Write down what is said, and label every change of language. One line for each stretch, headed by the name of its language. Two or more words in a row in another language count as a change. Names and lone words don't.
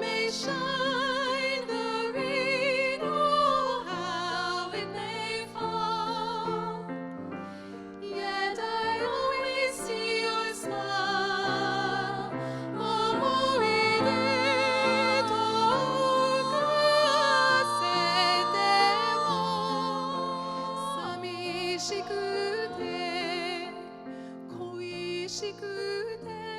English: shine the rain, oh, how it may fall. Yet I always see your smile.
Japanese: 思い出と化せても, 寂しくて恋しくて